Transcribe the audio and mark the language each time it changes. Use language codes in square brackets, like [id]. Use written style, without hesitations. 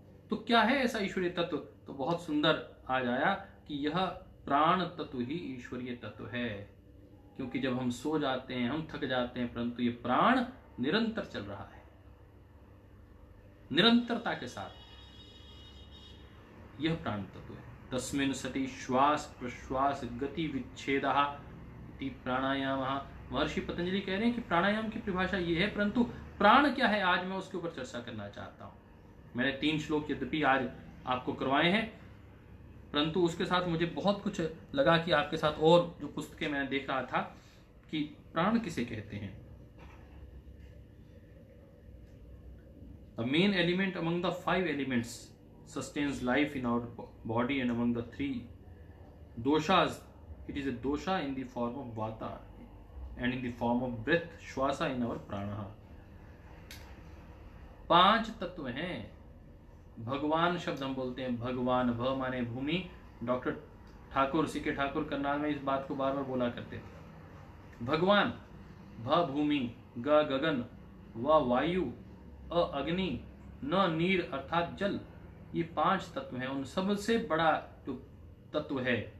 [hi] तो क्या है ऐसा ईश्वरीय तत्व? तो बहुत सुंदर आज आया कि यह प्राण तत्व ही ईश्वरीय तत्व है, क्योंकि जब हम सो जाते हैं, हम थक जाते हैं, परंतु ये प्राण निरंतर चल रहा है, निरंतरता के साथ यह प्राण तत्व है। [sa] तस्मिन् सति श्वास प्रश्वास गति विच्छेदः इति प्राणायाम। [hi] महर्षि पतंजलि कह रहे हैं कि प्राणायाम की परिभाषा ये है, परंतु प्राण क्या है आज मैं उसके ऊपर चर्चा करना चाहता हूं। मैंने 3 श्लोक यद्यपि आज आपको करवाए हैं, परंतु उसके साथ मुझे बहुत कुछ लगा कि आपके साथ और जो पुस्तकें मैंने देख रहा था कि प्राण किसे कहते हैं। [en] The main element among the 5 elements sustains life in our body, and among the 3 doshas, it is a dosha in the form of vata and in the form of breath, shwasa in our prana. [hi] 5 तत्व हैं। भगवान शब्द हम बोलते हैं, भगवान, भ माने भूमि। डॉक्टर ठाकुर, सीके ठाकुर करनाल में इस बात को बार बार बोला करते थे। भगवान, भ भूमि, ग गगन, व वायु, अ अग्नि, न नीर अर्थात जल। ये 5 तत्व हैं। उन सबसे बड़ा जो तत्व है